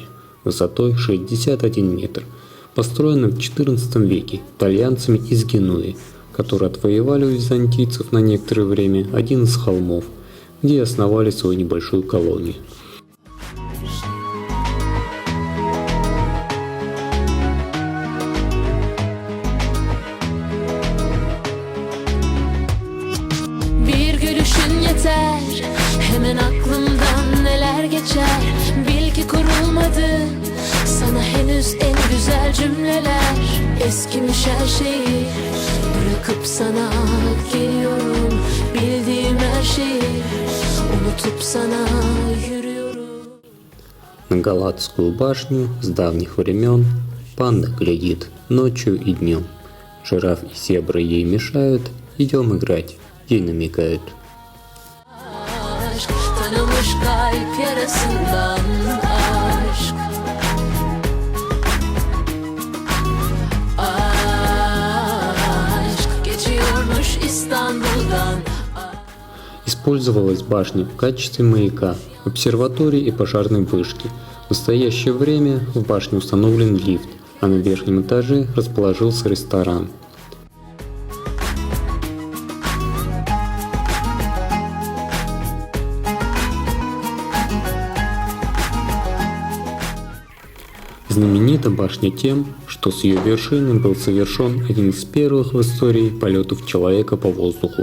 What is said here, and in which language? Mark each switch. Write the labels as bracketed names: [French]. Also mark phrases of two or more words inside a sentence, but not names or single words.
[Russian] высотой 61 метр, построена в XIV веке итальянцами из Генуи, которые отвоевали у византийцев на некоторое время один из холмов, где и основали свою небольшую колонию. [Turkish] Bir gülüşün yeter, hemen aklımdan neler geçer. Bil ki kurulmadı sana henüz en güzel cümleler. Eskimiş her şeyi bırakıp sana geliyorum. Bildiğim her şeyi unutup sana yürüyorum. [Russian] На Галатскую башню с давних времен панда глядит ночью и днем. Жираф и зебры ей мешают, идем играть, ей намекают. [Turkish] Aşk tanımış kalp yarasından aşk. Aşk geçiyormuş İstanbul'dan. [Russian] Использовалась башня в качестве маяка, обсерватории и пожарной вышки. В настоящее время в башне установлен лифт, а на верхнем этаже расположился ресторан. Знаменита башня тем, что с ее вершины был совершен один из первых в истории полетов человека по воздуху.